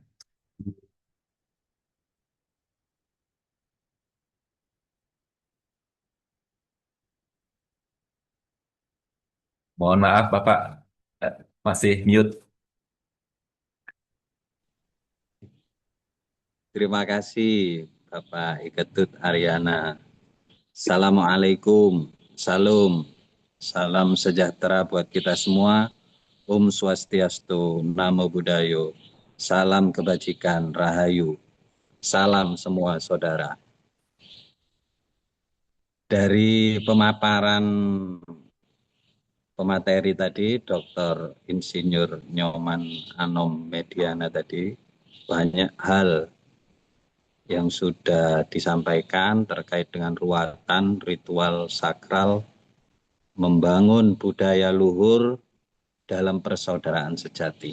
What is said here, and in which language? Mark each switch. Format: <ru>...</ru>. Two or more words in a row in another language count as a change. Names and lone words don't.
<id>Mohon maaf Bapak, masih mute. Terima kasih Bapak Iketut Aryana. Assalamualaikum, salam sejahtera buat kita semua.</id> <sa>Om Swastiastu,</sa> <pi>Namo Buddhayo,</pi> <id>salam kebajikan, rahayu, salam semua saudara. Dari pemaparan pemateri tadi, Dr. Insinyur Nyoman Anom Mediana tadi, banyak hal yang sudah disampaikan terkait dengan ruatan ritual sakral membangun budaya luhur dalam persaudaraan sejati.</id>